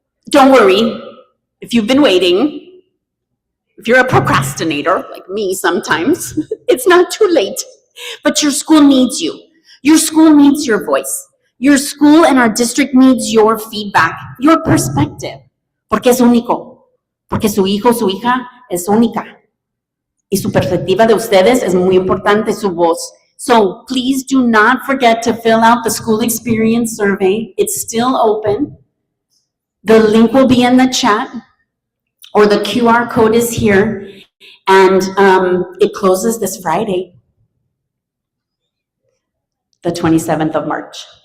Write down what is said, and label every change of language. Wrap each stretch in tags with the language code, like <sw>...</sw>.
<en>Don't worry, if you've been waiting, If you're a procrastinator, like me sometimes, it's not too late. But your school needs you. Your school needs your voice. Your school and our district needs your feedback, your perspective.</en> <es>Porque es único. Porque su hijo, su hija es única. Y su perspectiva de ustedes es muy importante, su voz.</es> <en>So please do not forget to fill out the school experience survey. It's still open. The link will be in the chat, or the QR code is here, and it closes this Friday, the 27th of March.</en>